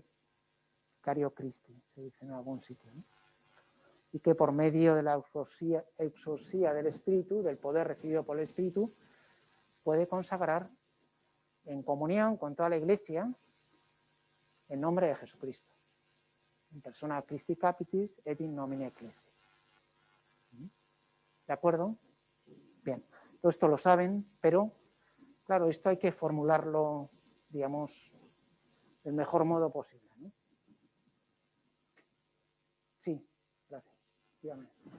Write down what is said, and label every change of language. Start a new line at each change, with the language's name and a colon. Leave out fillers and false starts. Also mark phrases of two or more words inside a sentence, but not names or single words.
Latin: Vicario Christi,
Spanish: se dice en algún sitio, ¿no? Y que por medio de la exorcía del Espíritu, del poder recibido por el Espíritu, puede consagrar en comunión con toda la Iglesia en nombre de Jesucristo.
Latin: in persona Christi Capitis et in nomine Ecclesiae.
Spanish: ¿De acuerdo? Bien, todo esto lo saben, pero claro, esto hay que formularlo, digamos, del mejor modo posible, ¿no? Sí, gracias. Dígame.